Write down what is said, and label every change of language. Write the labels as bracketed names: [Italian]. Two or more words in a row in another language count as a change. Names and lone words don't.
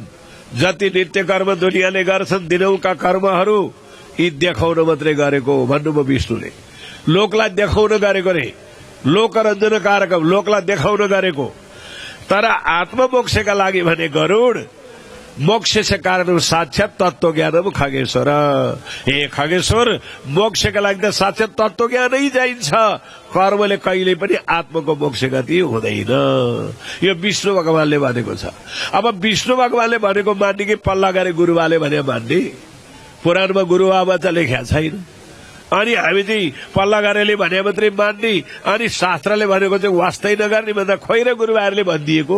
[Nepali] जति नित्य कर्म दुनियाँले गर्छन् दिनौका कर्महरू यी देखाउन मात्रै गरेको भन्नुभयो विष्णुले। लोकलाई देखाउन गरेको रे, [Sanskrit] लोकरञ्जन कारकम, [Nepali] लोकलाई देखाउन गरेको। तर आत्ममोक्षका लागि भने [Sanskrit] गरुड मोक्ष कारण साक्षात तत्व ज्ञानम खगेश्वर। [Nepali] हे खगेश्वर, मोक्षका लागि त साक्षात तत्व ज्ञानै चाहिन्छ, कर्मले कहिले पनि आत्मको मोक्ष गति हुँदैन। यो विष्णु भगवानले भनेको छ। अब विष्णु भगवानले भनेको मान्ने कि पल्ला गरे गुरुबाले भने मान्ने? पुराणमा गुरुबाबा त लेख्या छैन, अनि हामी चाहिँ पल्ला गरेले भने मात्रै मान्ने, अनि शास्त्रले भनेको चाहिँ वास्तै नगर्ने भन्दा खोइ र गुरुबाहरूले भनिदिएको।